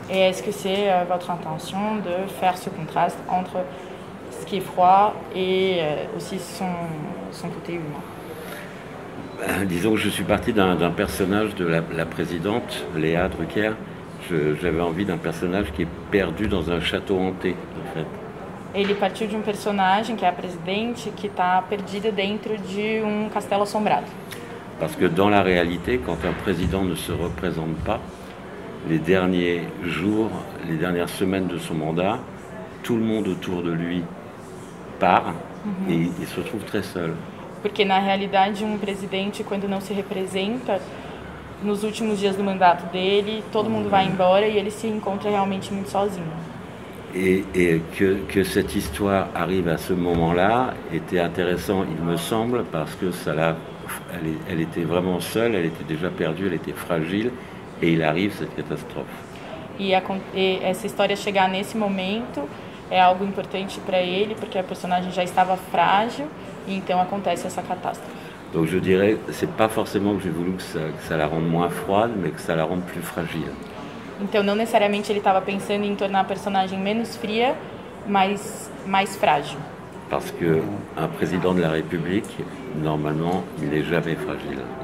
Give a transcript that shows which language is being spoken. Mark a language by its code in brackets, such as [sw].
[fr] Et est-ce que c'est votre intention de faire ce contraste entre ce qui est froid et aussi son côté humain? Disons que je suis parti d'un personnage de la présidente, Léa Drucker. J'avais envie d'un personnage qui est perdu dans un château hanté, en fait. [pt] Ele partiu de personagem, que é a presidente, que está perdida dentro de castelo assombrado. [fr] Parce que dans la réalité, quand un président ne se représente pas, les derniers jours, les dernières semaines de son mandat, tout le monde autour de lui part et il se trouve très seul. [pt] Porque na realidade, presidente, quando não se representa, nos últimos dias do mandato dele, todo mundo vai embora e ele se encontra realmente muito sozinho. [fr] Et que cette histoire arrive à ce moment-là était intéressant, il me semble, parce que elle était vraiment seule, elle était déjà perdue, elle était fragile, et il arrive cette catastrophe. [pt] E essa história chegar nesse momento é algo importante para ele, porque a personagem já estava frágil, e então acontece essa catástrofe. [fr] Donc je dirais, c'est pas forcément que j'ai voulu que ça la rende moins froide, mais que ça la rende plus fragile. [pt] Então não necessariamente ele estava pensando em tornar a personagem menos fria, mas mais frágil. [fr] Parce que un président de la République, normalement, il n'est jamais fragile.